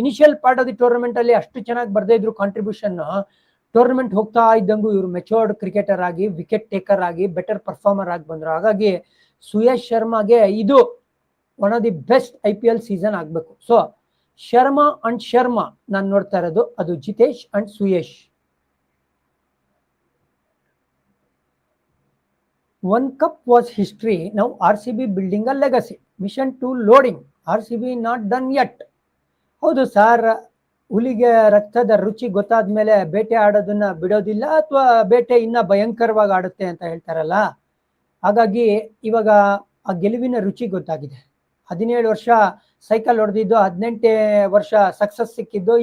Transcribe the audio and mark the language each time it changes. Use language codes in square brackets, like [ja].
[en] initial part of the [kn] ಟೂರ್ನಮೆಂಟಲ್ಲಿ ಅಷ್ಟು ಚೆನ್ನಾಗಿ ಬರ್ದೇ ಇದ್ರು ಕಾಂಟ್ರಿಬ್ಯೂಷನ್, ಟೂರ್ನಮೆಂಟ್ ಹೋಗ್ತಾ ಇದ್ದಂಗೂ ಇವರು ಮೆಚೋರ್ಡ್ ಕ್ರಿಕೆಟರ್ ಆಗಿ, ವಿಕೆಟ್ ಟೇಕರ್ ಆಗಿ, ಬೆಟರ್ ಪರ್ಫಾರ್ಮರ್ ಆಗಿ ಬಂದರು. ಹಾಗಾಗಿ ಸುಯಶ್ ಶರ್ಮಾಗೆ ಇದು [en] one of the best [kn] IPL season ಆಗಬೇಕು. ಸೊ ಶರ್ಮಾ ಅಂಡ್ ಶರ್ಮಾ ನಾನು ನೋಡ್ತಾ ಇರೋದು, ಅದು Jitesh and ಸುಯಶ್. [en] One cup was history, now RCB building a legacy. Mission 2 loading, RCB not done yet. [kn] ಹೌದು ಸರ್, ಹುಲಿಗೆ ರಕ್ತದ ರುಚಿ ಗೊತ್ತಾದ ಮೇಲೆ ಬೇಟೆ ಆಡೋದನ್ನ ಬಿಡೋದಿಲ್ಲ, ಅಥವಾ ಬೇಟೆ ಇನ್ನ ಭಯಂಕರವಾಗಿ ಆಡುತ್ತೆ ಅಂತ ಹೇಳ್ತಾರಲ್ಲ. ಹಾಗಾಗಿ ಇವಾಗ ಆ ಗೆಲುವಿನ ರುಚಿ ಗೊತ್ತಾಗಿದೆ. 17 ವರ್ಷ ಸೈಕಲ್ ಹೊಡೆದಿದ್ದು, 18ನೇ ವರ್ಷ ಸಕ್ಸಸ್ ಸಿಕ್ಕಿದ್ದು.